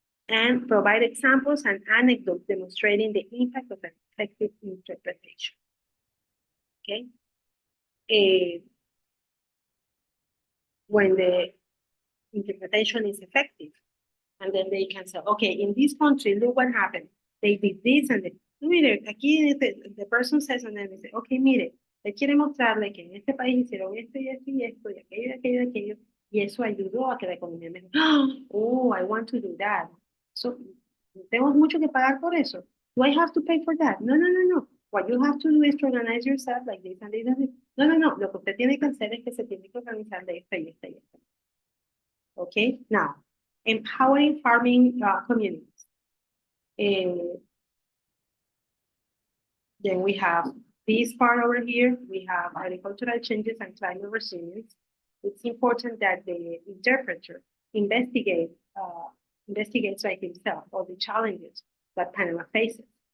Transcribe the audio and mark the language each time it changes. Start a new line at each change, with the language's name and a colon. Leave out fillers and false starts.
English: And provide examples and anecdotes demonstrating the impact of effective interpretation. Okay. When the interpretation is effective, and then they can say, okay, in this country, look what happened. They did this, and mire, aquí the person says, and then they say, okay,
Spanish: mire, le quiere mostrarle que en este país hicieron esto y esto y esto, y aquello y aquello y aquello, y eso ayudó a que la economía mejore.
English: Oh, I want to do that. So,
Spanish: tenemos mucho que pagar por eso.
English: Do I have to pay for that? No, no, no, no. What you have to do is to organize yourself like this and this and this. No, no, no.
Spanish: Lo que usted tiene que hacer es que se tiene que organizar de esta y esta y esta.
English: Okay, now, empowering farming communities. Then we have this part over here. We have agricultural changes and climate resilience. It's important that the interpreter investigates by himself all the challenges that Panama faces.